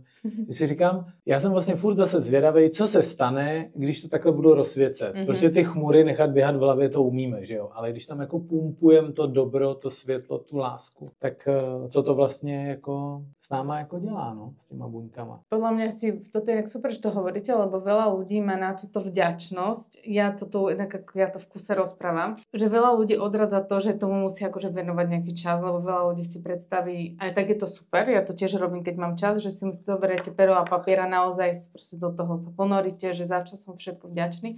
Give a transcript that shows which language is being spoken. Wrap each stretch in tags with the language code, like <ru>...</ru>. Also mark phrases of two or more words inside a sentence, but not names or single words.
<cs>Když si říkám, já jsem vlastně furt zase zvědavý, co se stane, když to takhle budu rozsvěcet. Protože ty chmury nechat běhat v hlavě to umíme, že jo? Ale když tam jako pumpujeme to dobro, to světlo, tu lásku, tak co to vlastně jako s náma jako dělá, no, s těma buňkama.</cs> <sk>Podľa mňa toto je jak super, že to hovoríte, lebo veľa ľudí má na túto vďačnosť. Ja to v kuse rozprávam, že veľa ľudí odradza to, že tomu musí akože venovať nejaký čas, lebo veľa ľudí si predstaví, aj tak je to super, ja to tiež robím, keď mám čas, že si zoberiete pero a papier a naozaj proste do toho sa ponoríte, že za čo som všetko vďačný.</sk>